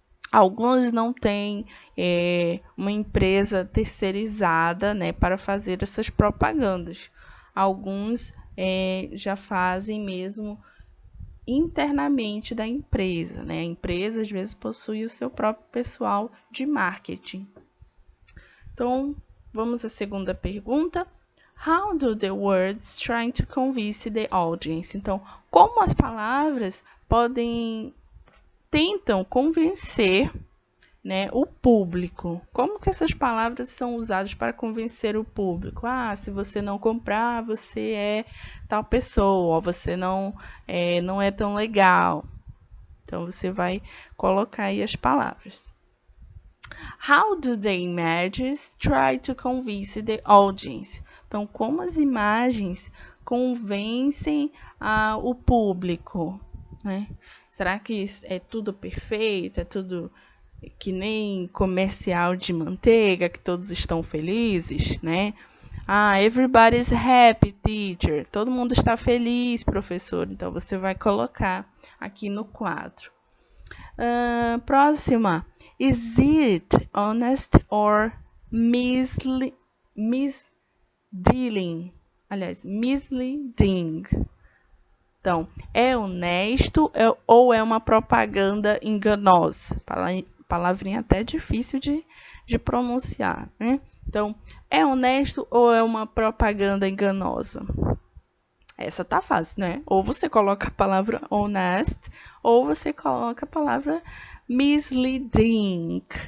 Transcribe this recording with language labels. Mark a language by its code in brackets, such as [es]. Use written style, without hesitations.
[pt] Alguns não têm uma empresa terceirizada, né, para fazer essas propagandas. Alguns já fazem mesmo internamente da empresa, né? A empresa às vezes possui o seu próprio pessoal de marketing. Então, vamos à segunda pergunta. [en] How do the words try to convince the audience? [pt] Então, como as palavras tentam convencer, né, o público? Como que essas palavras são usadas para convencer o público? Se você não comprar, você é tal pessoa, você não é tão legal. Então, você vai colocar aí as palavras. [en] How do the images try to convince the audience? [pt] Então, como as imagens convencem o público, né? Será que é tudo perfeito? É tudo que nem comercial de manteiga, que todos estão felizes, né? [en] Ah, everybody's happy, teacher. [pt] Todo mundo está feliz, professor. Então, você vai colocar aqui no quadro. Próxima. [en] Is it honest or misleading? [pt] Aliás, misleading. Então, é honesto ou é uma propaganda enganosa? Palavrinha até difícil de pronunciar, né? Então, é honesto ou é uma propaganda enganosa? Essa tá fácil, né? Ou você coloca a palavra honest, ou você coloca a palavra misleading.